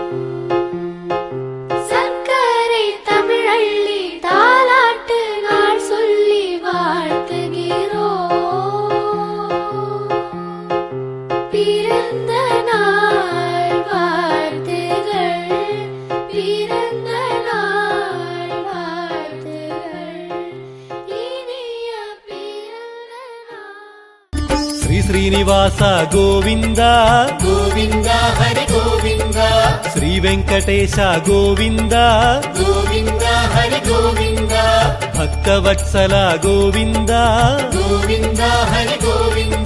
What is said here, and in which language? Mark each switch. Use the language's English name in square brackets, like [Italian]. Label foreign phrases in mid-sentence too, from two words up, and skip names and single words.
[Tamil] சர்க்கரை தமிழள்ளி தாலாட்டு நாள் சொல்லி வாழ்த்துகிறோம் பிறந்த நாள் வாழ்த்துகள் பிறந்த நாள் வாழ்த்துகள் இனிய பிறந்த நாள் [Telugu] శ్రీ శ్రీనివాస గోవింద గోవింద హరి గోవింద శ్రీ వెంకటేశ గోవింద గోవింద హరి గోవింద భక్తవత్సల గోవింద గోవింద హరి గోవింద